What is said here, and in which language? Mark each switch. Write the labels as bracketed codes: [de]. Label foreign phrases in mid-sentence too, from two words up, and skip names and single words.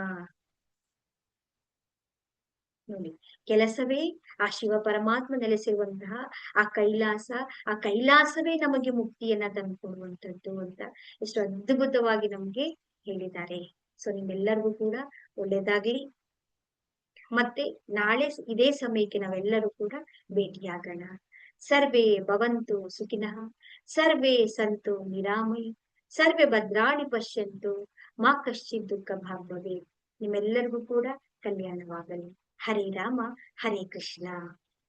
[kn] ನೋಡಿ, ಕೆಲಸವೇ ಆ ಶಿವ ಪರಮಾತ್ಮ ನೆಲೆಸಿರುವಂತಹ ಆ ಕೈಲಾಸ, ಆ ಕೈಲಾಸವೇ ನಮಗೆ ಮುಕ್ತಿಯನ್ನ ತಂದುಕೊಡುವಂತದ್ದು ಅಂತ ಎಷ್ಟು ಅದ್ಭುತವಾಗಿ ನಮ್ಗೆ ಹೇಳಿದ್ದಾರೆ. ಸೊ ನಿಮ್ಮೆಲ್ಲರಿಗೂ ಕೂಡ ಒಳ್ಳೇದಾಗ್ಲಿ. ಮತ್ತೆ ನಾಳೆ ಇದೇ ಸಮಯಕ್ಕೆ ನಾವೆಲ್ಲರೂ ಕೂಡ ಭೇಟಿಯಾಗೋಣ. [sa] ಸರ್ವೇ ಭವಂತು ಸುಖಿನಃ, ಸರ್ವೇ ಸಂತು ನಿರಾಮಯಿ, ಸರ್ವೇ ಭದ್ರಾಣಿ ಪಶ್ಯಂತು ಮಾ ಕಶ್ಚಿತ್ ದುಃಖ ಭಾಗ್ ಭವೇತ್. [kn] ನಿಮ್ಮೆಲ್ಲರಿಗೂ ಕೂಡ ಕಲ್ಯಾಣವಾಗಲಿ. ಹರೇ ರಾಮ, ಹರೇ ಕೃಷ್ಣ.